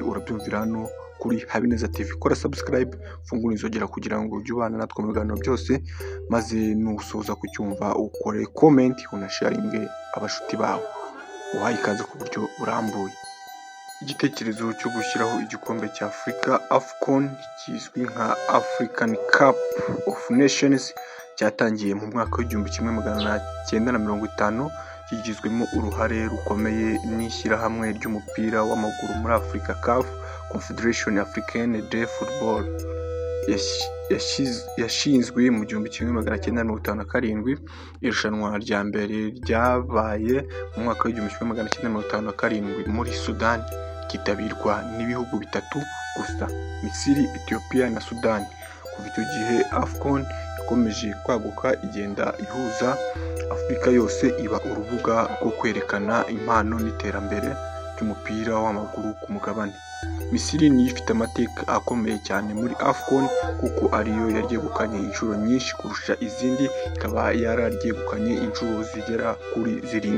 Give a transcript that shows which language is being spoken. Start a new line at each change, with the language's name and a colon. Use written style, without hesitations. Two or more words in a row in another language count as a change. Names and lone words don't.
Kinyarwanda: Urabyumvira hano kuri Habineza TV. Kora subscribe, fungura inzogera kugira ngo ujye ubana natwe mu biganiro byose, maze nusoza kucyumva ukore comment unasharinge abashuti bawe. Uhaye ikaze ku buryo burambuye. Igitekerezo cyo gushyiraho igikombe cya Afurika AFCON kizwi nka African Cup of Nations cyatangiye mu mwaka w'1950, kigizwemo uruhare rukomeye n'ishyirahamwe ry'umupira w'amaguru muri Afurika CAF, Confederation Africaine de Football. Yashinzwe mu 1957. Irushanwa rya mbere ryabaye mu mwaka w'1957 muri Sudan, kitabirwa n'ibihugu bitatu gusa: Misiri, Ethiopia na Sudan. Kuva icyo gihe AFCON ikomeje kwaguka, igenda ihuza Afurika yose, iba urubuga rwo kwerekana impano n'iterambere ry'umupira w'amaguru ku mugabane. Misiri niyo ifite amateka akomeye cyane muri AFCON kuko ariyo yaryegukanye inshuro nyinshi kurusha izindi, ikaba yararyegukanye inshuro zigera kuri 7.